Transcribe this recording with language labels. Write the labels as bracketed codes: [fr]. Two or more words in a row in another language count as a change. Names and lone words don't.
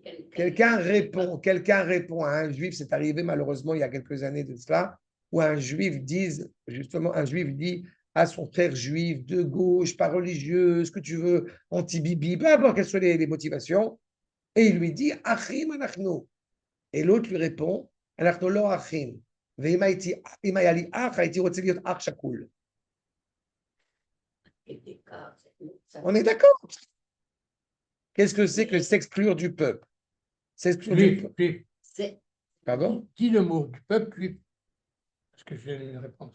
[fr] Quelqu'un répond à un juif, c'est arrivé malheureusement il y a quelques années de cela, où un juif dit à son frère juif de gauche, pas religieux, ce que tu veux, anti-bibi, peu importe quelles sont les motivations, et il lui dit [he] אחים אנחנו. [fr] Et l'autre lui répond [he] אנחנו לא אחים. [fr] On est d'accord. Qu'est-ce que c'est que s'exclure du peuple? S'exclure du Juif, peuple. juif. Pardon? Dis le mot du peuple juif. Parce que j'ai une réponse.